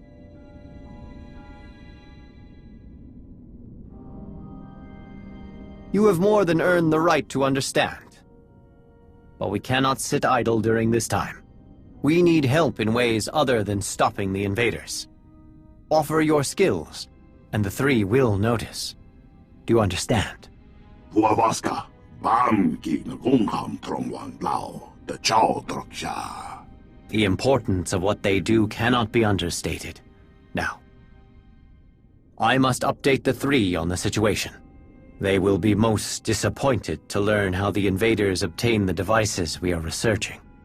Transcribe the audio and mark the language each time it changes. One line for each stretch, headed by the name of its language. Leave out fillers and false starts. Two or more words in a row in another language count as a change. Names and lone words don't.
English: You have more than earned the right to understand. But we cannot sit idle during this time. We need help in ways other than stopping the invaders. Offer your skills, and the three will notice. Do you understand? Huavaska, bam ki na gungham trongwan lao, the chow troksha. The importance of what they do cannot be understated. Now, I must update the three on the situation. They will be most disappointed to learn how the invaders obtain the devices we are researching.